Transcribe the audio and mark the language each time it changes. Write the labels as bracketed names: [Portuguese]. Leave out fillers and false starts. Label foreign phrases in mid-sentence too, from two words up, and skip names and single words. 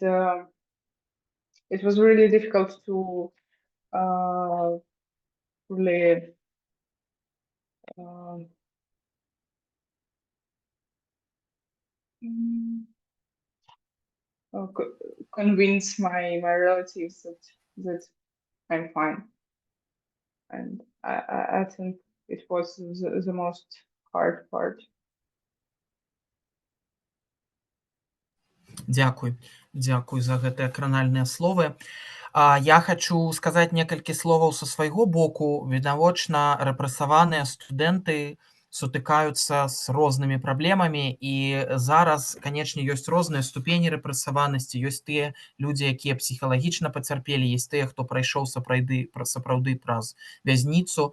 [English] It was really difficult to really convince my relatives that I'm fine, and I think it was the most hard part. [Belarusian] Дзякуй. Дзякуй за гэтыя кранальныя словы. Я хачу сказаць некалькі словаў са свайго боку. Відавочна, рэпрэсаваныя студэнты сутыкаюцца з рознымі праблемамі, і зараз, канечне, ёсць розныя ступені рэпрэсаванасці, ёсць тыя людзі, якія псіхалагічна пацярпелі, ёсць тыя, хто прайшоў сапраўды праз вязніцу.